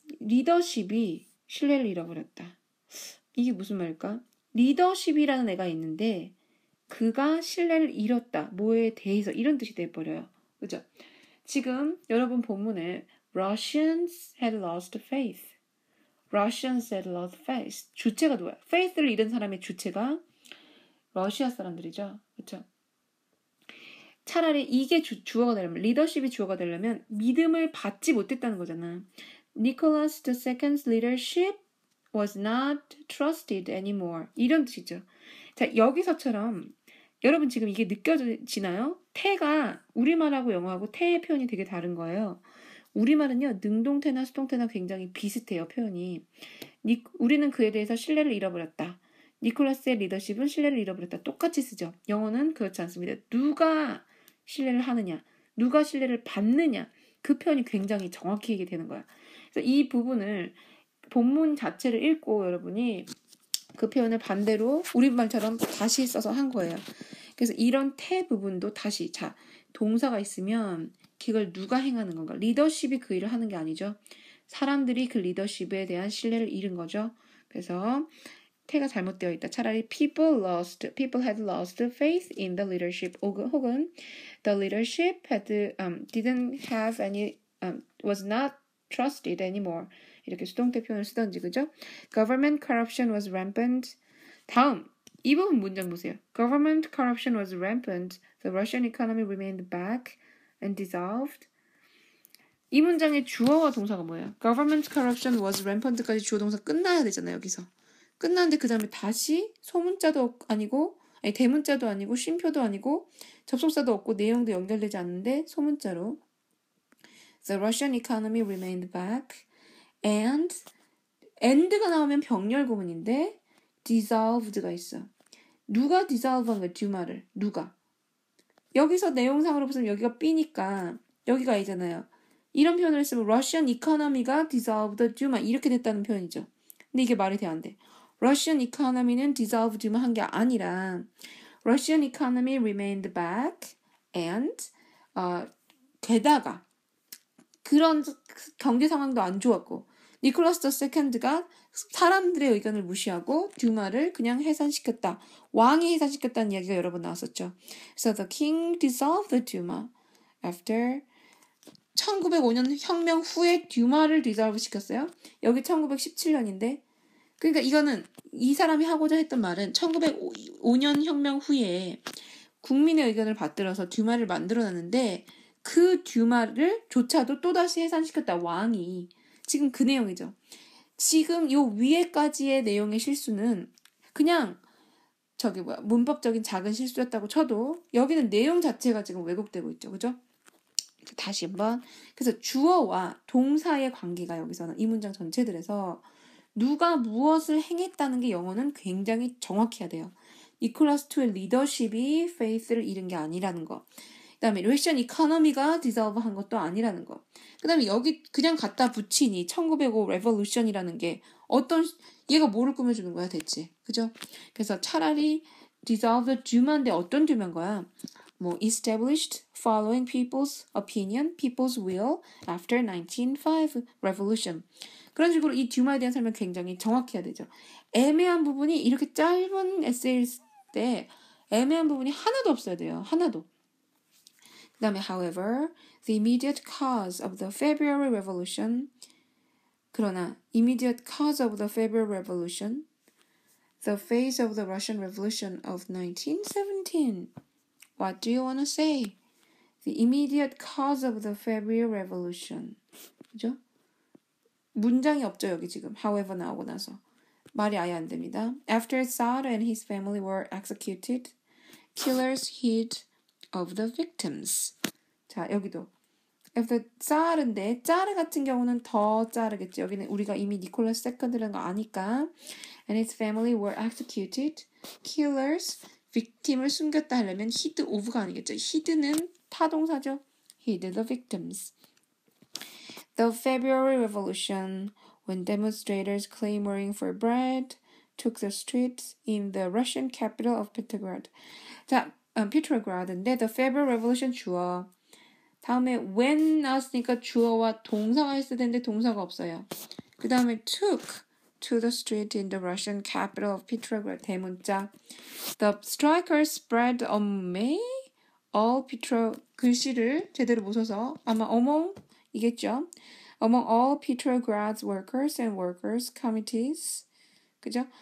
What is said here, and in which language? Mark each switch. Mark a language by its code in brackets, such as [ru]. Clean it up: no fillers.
[ko] 리더십이 신뢰를 잃어버렸다. 이게 무슨 말일까? 리더십이라는 애가 있는데 그가 신뢰를 잃었다. 뭐에 대해서 이런 뜻이 돼버려요. 그죠? 지금 여러분 본문에 [en] Russians had lost faith. Russians had lost faith. [ko] 주체가 누구야? faith를 잃은 사람의 주체가 러시아 사람들이죠. 그렇죠? 차라리 이게 주어가 되려면 리더십이 주어가 되려면 믿음을 받지 못했다는 거잖아. [en] Nicholas II's leadership was not trusted anymore. [ko] 이런 뜻이죠. 자, 여기서처럼 여러분 지금 이게 느껴지나요? 태가 우리말하고 영어하고 태의 표현이 되게 다른 거예요. 우리말은요. 능동태나 수동태나 굉장히 비슷해요. 표현이. 우리는 그에 대해서 신뢰를 잃어버렸다. 니콜라스의 리더십은 신뢰를 잃어버렸다. 똑같이 쓰죠. 영어는 그렇지 않습니다. 누가 신뢰를 하느냐, 누가 신뢰를 받느냐 그 표현이 굉장히 정확히 얘기되는 거야. 그래서 이 부분을 본문 자체를 읽고 여러분이 그 표현을 반대로 우리말처럼 다시 써서 한 거예요. 그래서 이런 태 부분도 다시 자 동사가 있으면 그걸 누가 행하는 건가? 리더십이 그 일을 하는 게 아니죠. 사람들이 그 리더십에 대한 신뢰를 잃은 거죠. 그래서 태가 잘못되어 있다. 차라리 [en] people had lost faith in the leadership. 혹은 the leadership didn't have any, was not trusted anymore. [ko] 이렇게 수동태 표현을 쓰던지, 그죠? [en] Government corruption was rampant. [ko] 다음, 이 부분 문장 보세요. [en] Government corruption was rampant. The Russian economy remained back and dissolved. [ko] 이 문장의 주어와 동사가 뭐예요? [en] Government corruption was rampant [ko] 까지 주어 동사 끝나야 되잖아요, 여기서. 끝났는데 그 다음에 다시 소문자도 아니고 아니 대문자도 아니고 쉼표도 아니고 접속사도 없고 내용도 연결되지 않는데 소문자로 [en] The Russian economy remained back and [ko] 가 나오면 병렬 구문인데 dissolved가 있어. 누가 dissolve한 거야? 듀마를. 누가? 여기서 내용상으로 보면 여기가 B니까 여기가 A잖아요. 이런 표현을 쓰면 Russian economy가 dissolved 듀마 이렇게 됐다는 표현이죠. 근데 이게 말이 돼 안 돼. Russian economy는 dissolved만 한 게 아니라 [en] Russian economy remained back and [ko] 게다가 그런 경제 상황도 안 좋았고 니콜라스 II가 사람들의 의견을 무시하고 듀마를 그냥 해산시켰다. 왕이 해산시켰다는 이야기가 여러 번 나왔었죠. [en] So the king dissolved the Duma after [ko] 1905년 혁명 후에 듀마를 디졸브 시켰어요. 여기 1917년인데 그러니까 이거는 이 사람이 하고자 했던 말은 1905년 혁명 후에 국민의 의견을 받들어서 듀마를 만들어놨는데 그 듀마를 조차도 또다시 해산시켰다. 왕이. 지금 그 내용이죠. 지금 요 위에까지의 내용의 실수는 그냥 문법적인 작은 실수였다고 쳐도 여기는 내용 자체가 지금 왜곡되고 있죠. 그죠? 다시 한번. 그래서 주어와 동사의 관계가 여기서는 이 문장 전체들에서 누가 무엇을 행했다는 게 영어는 굉장히 정확해야 돼요. 니콜라스 투의 리더십이 페이스를 잃은 게 아니라는 거. 그 다음에 러시안 이코노미가 디졸브 한 것도 아니라는 거. 그 다음에 여기 그냥 갖다 붙이니 1905 레볼루션이라는 게 얘가 뭐를 꾸며주는 거야 대체. 그죠? 그래서 차라리 dissolve Duma인데 어떤 Duma인 거야? [en] established following people's opinion, people's will after 1905 revolution. [ko] 그런 식으로 이 듀마에 대한 설명 굉장히 정확해야 되죠. 애매한 부분이 이렇게 짧은 에세이일 때 애매한 부분이 하나도 없어야 돼요. 하나도. 그 다음에 [en] however, the immediate cause of the February Revolution [ko] 그러나 [en] immediate cause of the February Revolution the phase of the Russian Revolution of 1917 What do you want to say? The immediate cause of the February Revolution [ko] 그죠? 문장이 없죠 여기 지금 however 나오고 나서 말이 아예 안 됩니다. [en] After Tsar and his family were executed, killers hid of the victims. [ko] 자 여기도 after Tsar인데 짜르 같은 경우는 더 짜르겠죠. 여기는 우리가 이미 니콜라스 세컨드라는 거 아니까 [en] and his family were executed, killers [ko] victim을 숨겼다 하려면 hid of가 아니겠죠. [en] hid는 [ko] 타동사죠. [en] hid the victims. The February Revolution, when demonstrators clamoring for bread took the streets in the Russian capital of Petrograd. [ko] 자, Petrograd인데 the February Revolution 주어. 다음에 when 나왔으니까 주어와 동사가 있어야 되는데 동사가 없어요. 그 다음에 [en] took to the street in the Russian capital of Petrograd. [ko] 대문자. [en] The strikers spread among all [ko] 글씨를 제대로 못 써서 아마 [en] among 이겠죠. Among all Petrograd's workers and workers committees, [ko] 그죠?